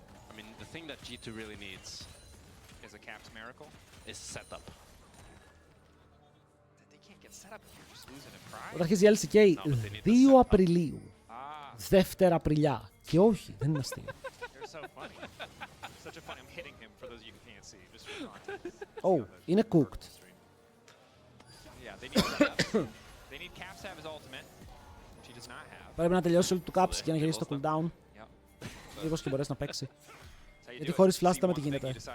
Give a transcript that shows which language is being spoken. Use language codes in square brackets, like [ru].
[en] I mean, the thing that G2 really needs is a Caps miracle. Is setup. They can't get set up if you're just losing in pride. [el] Όταν αρχίζει η LCK 2 Απριλίου. 2 Απριλιά. Και όχι, δεν είναι αστείο. [en] You're so funny. Such a funny. I'm hitting him for those of you who can't see. Just for context. [el] Oh, είναι cooked. [en] Yeah, they need setup. They need Caps to have his ultimate, which he does not have. [el] Πρέπει να τελειώσει όλο του Caps και να γυρίσει το cooldown. Λίγος και μπορέσει να παίξει. Γιατί χωρίς flash με τι γίνεται.